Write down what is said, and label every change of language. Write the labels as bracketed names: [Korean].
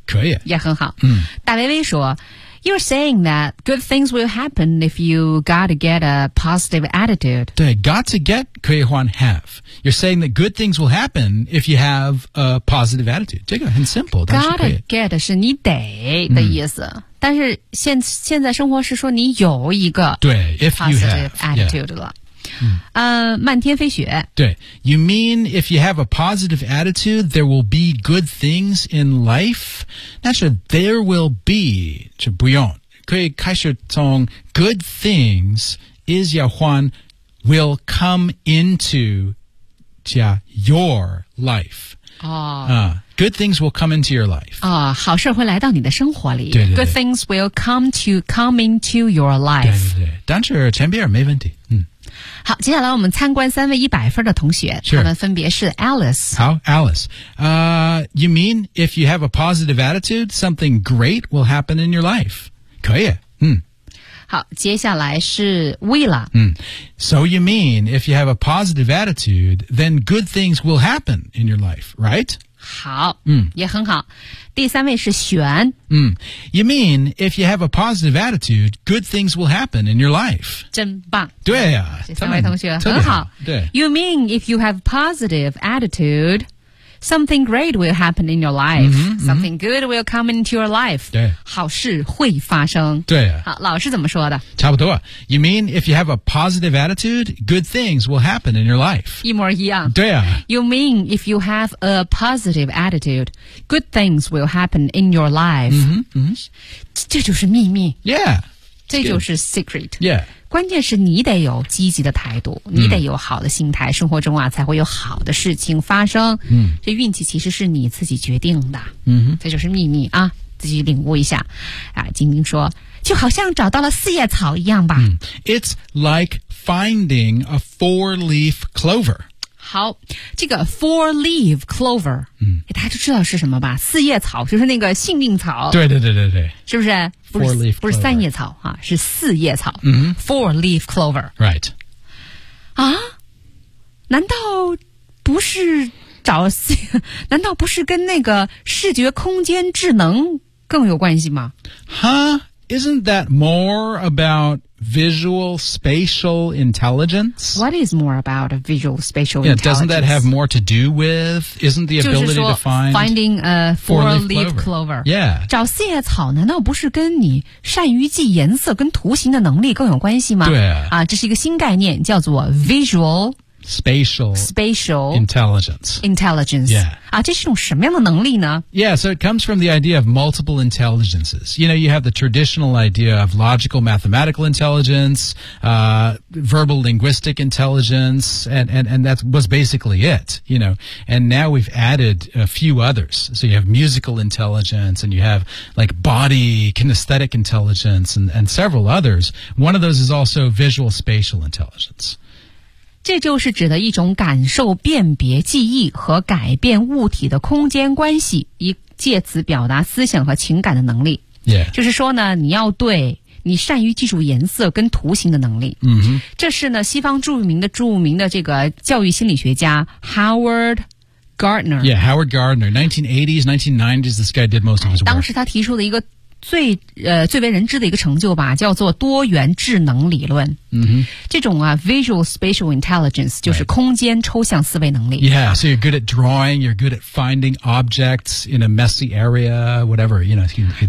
[Chinese] 可以。也很好。嗯、 mm.。大薇薇说 [English] ,You're saying that good things will happen if you gotta get a positive attitude. [Chinese] 对 , [English] gotta get [Chinese] 可以换 have. [English] You're saying that good things will happen if you have a positive attitude. [Chinese] 这个很 simple, 但是可以。 [English] Gotta get [Chinese] 是你得的意思。Mm. 但是现在生活是说你有一个 [English] positive [Chinese] attitude 了、漫天飞雪 [English] 对 You mean if you have a positive attitude there will be good things in life [Chinese] 但是 [English] there will be [Chinese] 就不用可以开始从 [English] good things is [Chinese] 要换 [English] will come into [Chinese] 加 [English] your life Good things will come into your life. [Chinese] 啊、oh, ，好事会来到你的生活里。对对对。 [English] Good things will come into your life. [Chinese] 对对对。但是前边没问题。嗯。好，接下来我们参观三位一百分的同学。是。他们分别是 Alice。好 ，Alice。 [English] You mean if you have a positive attitude, something great will happen in your life? [Chinese] 可以。嗯。好，接下来是 Willa。嗯。 [English] So you mean if you have a positive attitude, then good things will happen in your life, right? [Chinese] 好、嗯、也很好。第三位是璇。嗯。 [English] You mean, if you have a positive attitude, good things will happen in your life. [Chinese] 真棒。对啊。这三位同学很好。对。 [English] You mean, if you have a positive attitude, something great will happen in your life.、嗯、 something good will come into your life. [Chinese] 对。好事会发生。对啊。好老师怎么说的差不多。 [English] You mean, if you have a positive attitude, good things will happen in your life. [Chinese] 一模一样。对啊。 [English] You mean, if you have a positive attitude, good things will happen in your life. 嗯哼嗯 [Chinese] 哼。这就是秘密。 [English] Yeah. [Chinese] 这就是 secret. [English] Yeah. [Chinese] 关键是你得有积极的态度你得有好的心态、嗯、生活中啊才会有好的事情发生、嗯、这运气其实是你自己决定的、嗯、这就是秘密啊自己领悟一下啊，晶晶说就好像找到了四叶草一样吧、 [English] 嗯、It's like finding a four-leaf clover [Chinese] 好这个 four-leaf clover、嗯、大家都知道是什么吧四叶草就是那个幸运草对对对对对是不是 Four-leaf clover. 不是三叶草、啊、是四叶草、 mm-hmm. [English] Four-leaf clover Right [Chinese] 啊难道不是找难道不是跟那个视觉空间智能更有关系吗 [English] Huh? Isn't that more about visual spatial intelligence? What is more about visual spatial intelligence? Yeah, doesn't that have more to do with isn't the ability to find finding a four-leaf clover? Yeah. [Chinese] 找四叶草难道不是跟你善于记颜色跟图形的能力更有关系吗？对啊。这是一个新概念叫做 visual [English] spatial intelligence. Yeah. [Chinese] 啊，这是一种什么样的能力呢 [English] ？Yeah, so it comes from the idea of multiple intelligences. You know, you have the traditional idea of logical mathematical intelligence, verbal linguistic intelligence, and that was basically it. You know, and now we've added a few others. So you have musical intelligence, and you have like body kinesthetic intelligence, and several others. One of those is also visual spatial intelligence. [Chinese] 这就是指的一种感受辨别记忆和改变物体的空间关系以借此表达思想和情感的能力、 [English] yeah. [Chinese] 就是说呢你要对你善于记住颜色跟图形的能力、 mm-hmm. 这是呢西方著名的这个教育心理学家 Howard Gardner [English] Yeah, Howard Gardner 1980s, 1990s this guy did most of his work [Chinese] 当时他提出了一个最为人知的一个成就吧叫做多元智能理论、 mm-hmm. 这种啊 visual spatial intelligence 就是空间抽象思维能力、 [English] right. Yeah, so you're good at drawing you're good at finding objects in a messy area whatever you know, you can...